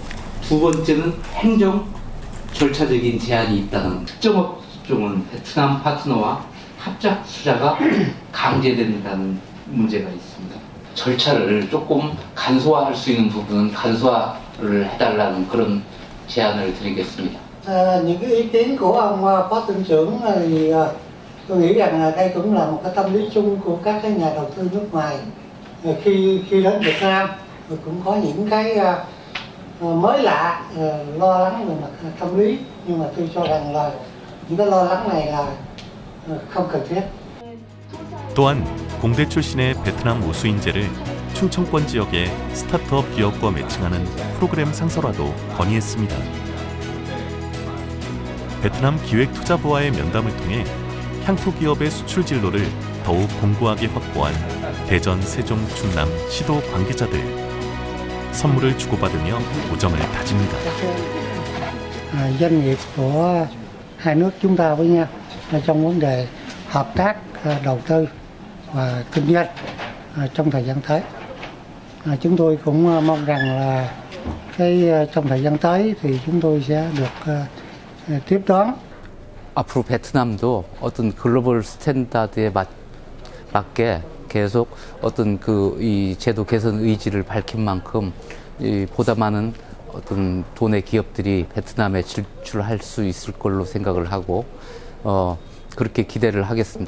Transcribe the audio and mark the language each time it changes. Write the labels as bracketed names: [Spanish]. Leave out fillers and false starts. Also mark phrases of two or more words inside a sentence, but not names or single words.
[Korean] 두 번째는 행정 절차적인 제한이 있다는 특정 업종은 베트남 파트너와 합작 투자가 강제된다는 문제가 있습니다. 절차를 조금 간소화할 수 있는 부분은 간소화를 해달라는 그런 제안을 드리겠습니다. [Vietnamese] Những cái ý kiến của ông Phó Tỉnh trưởng thì tôi nghĩ rằng là đây cũng là một cái tâm lý chung của các cái nhà đầu tư nước ngoài khi đến Việt Nam cũng có những cái mới lạ, lo lắng về mặt tâm lý, nhưng mà tôi cho rằng là những cái lo lắng này là không cần thiết. [Korean] 또한 공대 출신의 베트남 우수 인재를 충청권 지역의 스타트업 기업과 매칭하는 프로그램 상설화도 건의했습니다. 베트남 기획투자부와의 면담을 통해 향토 기업의 수출 진로를 더욱 공고하게 확보한 대전, 세종, 충남 시도 관계자들. 선물을 주고받으며 우정을 다집니다. [Vietnamese] Doanh nghiệp của hai nước chúng ta với nhau trong vấn đề hợp tác đầu tư và kinh doanh trong thời gian tới. Chúng tôi cũng mong rằng là trong thời gian tới thì chúng tôi sẽ được tiếp đón. [Korean] 앞으로 베트남도 어떤 글로벌 스탠다드에 맞게 계속 어떤 이 제도 개선 의지를 밝힌 만큼 보다 많은 어떤 도내 기업들이 베트남에 진출할 수 있을 걸로 생각을 하고 그렇게 기대를 하겠습니다.